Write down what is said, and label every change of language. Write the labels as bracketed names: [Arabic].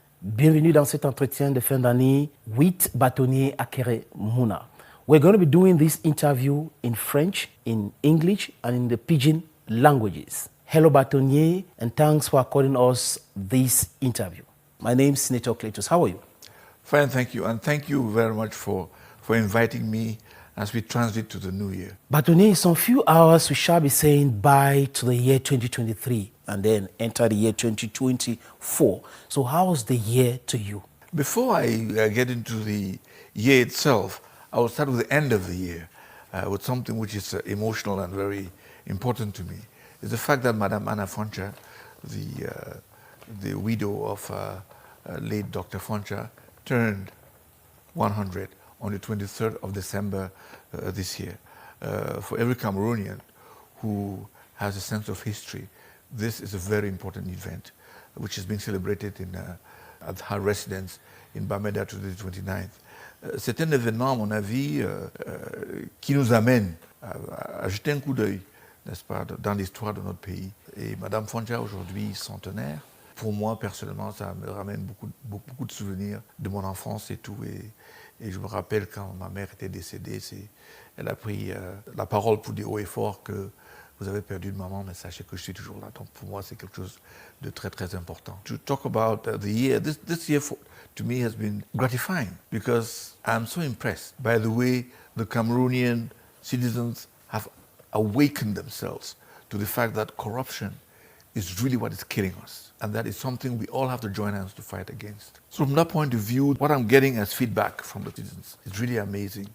[French] Bienvenue dans cet entretien de fin d'année with Bâtonnier Akere Mouna. [English] We're going to be doing this interview in French, in English, and in the Pidgin languages. Hello, Bâtonnier, and thanks for according us this interview. My name is Senator Cletus. How are you? Fine, thank you. And thank you very much for inviting me as we transit to the new year. Bâtonnier, in some few hours, we shall be saying bye to the year 2023 and then enter the year 2024. So how's the year to you? Before I get into the year itself, I will start with the end of the year, with something which is emotional and very important to me. It's the fact that Madame Anna Foncha, the widow of late Dr. Foncha, turned 100 on the 23rd of December this year. For every Cameroonian who has a sense of history, this is a very important event, which is being celebrated at her residence in Bamenda to the 29th. [French] C'est un événement, à mon avis, qui nous amène à jeter un coup d'œil, n'est-ce pas, dans l'histoire de notre pays. Et Madame Foncha, aujourd'hui centenaire, pour moi, personnellement, ça me ramène beaucoup de souvenirs de mon enfance et tout. Et je me rappelle quand ma mère était décédée, elle a pris la parole pour dire haut et fort que vous avez perdu une maman, mais sachez que je suis toujours là. Donc pour moi, c'est quelque chose de très, très important. [English] To talk about the year, this year to me has been gratifying because I'm so impressed by the way the Cameroonian citizens have awakened themselves to the fact that corruption is really what is killing us. And that is something we all have to join hands to fight against. So from that point of view, what I'm getting as feedback from the citizens is really amazing.